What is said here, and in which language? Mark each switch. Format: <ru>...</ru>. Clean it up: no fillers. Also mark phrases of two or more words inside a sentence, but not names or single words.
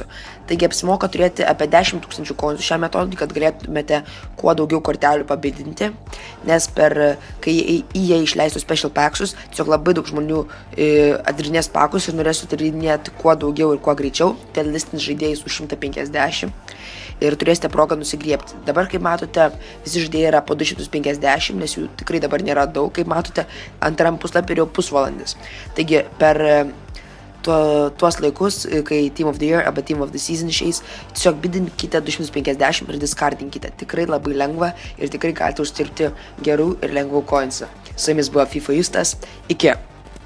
<lt>Taigi apsimoka turėti apie 10 tūkstančių koinsų šią metodą, kad galėtumėte kuo daugiau kortelių pabidinti, nes kai jie išleistų</lt> <en>special packsus,</en> <lt>tiesiog labai daug žmonių atrinės pakus ir norės atrinėti kuo daugiau ir kuo greičiau, tai listins žaidėjais už 150 ir turėsite progą nusigriebti. Dabar, kaip matote, visi žaidėjai yra po 250, nes jų tikrai dabar nėra daug, kaip matote, antram puslapį jau pusvalandis. Taigi, per tuos laikus, kai Team of the Year arba Team of the Season išeis, tiesiog bidinkite 250 ir diskardinkite. Tikrai labai lengva ir tikrai galite uždirbti gerų ir lengvų koinsų. Su jumis buvo FIFA Justas. Iki.</lt>